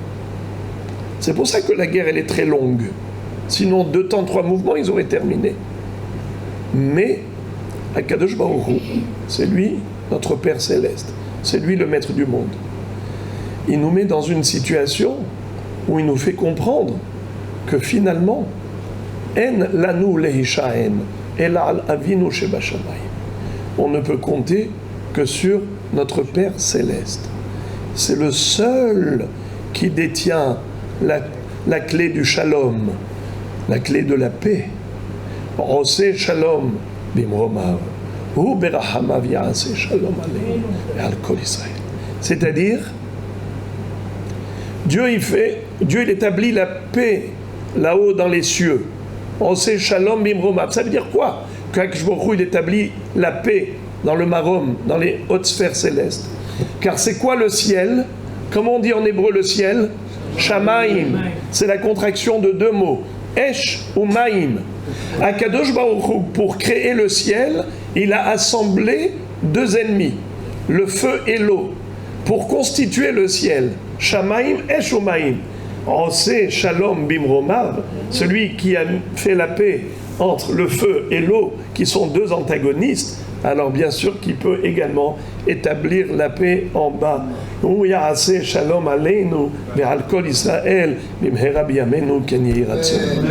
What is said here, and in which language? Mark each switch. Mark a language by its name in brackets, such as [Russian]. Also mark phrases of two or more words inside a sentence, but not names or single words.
[French] C'est pour ça que la guerre, elle est très longue. Sinon, 2 temps, 3 mouvements, ils auraient terminé. Mais, Akadosh Baruch Hu, c'est lui, notre Père Céleste. C'est lui le maître du monde. Il nous met dans une situation où il nous fait comprendre que finalement, [Hebrew] אין לנו להישען אלא על אבינו שבשמים. [French] On ne peut compter que sur notre Père Céleste. C'est le seul qui détient la clé du shalom, la clé de la paix. [Hebrew] עושה שלום במרומיו, הוא ברחמיו יעשה שלום עלינו ועל כל ישראל. [French] C'est-à-dire, Dieu il établit la paix là-haut dans les cieux. [Hebrew] עושה שלום במרומיו. [French] Ça veut dire quoi? Qu'Akadosh Baruch Hu, il établit la paix dans le marom, dans les hautes sphères célestes. Car c'est quoi le ciel? Comment on dit en hébreu le ciel? Shamaim. C'est la contraction de 2 mots. [Hebrew] אש ומים. [French] Akadosh Baruch Hu, pour créer le ciel, il a assemblé 2 ennemis, le feu et l'eau, pour constituer le ciel. [Hebrew] שמים, אש ומים. עושה שלום במרומיו, [French] celui qui a fait la paix entre le feu et l'eau, qui sont 2 antagonistes, alors bien sûr qu'il peut également établir la paix en bas. [Hebrew] הוא יעשה שלום עלינו ועל כל ישראל במהרה בימינו כן יהי רצון.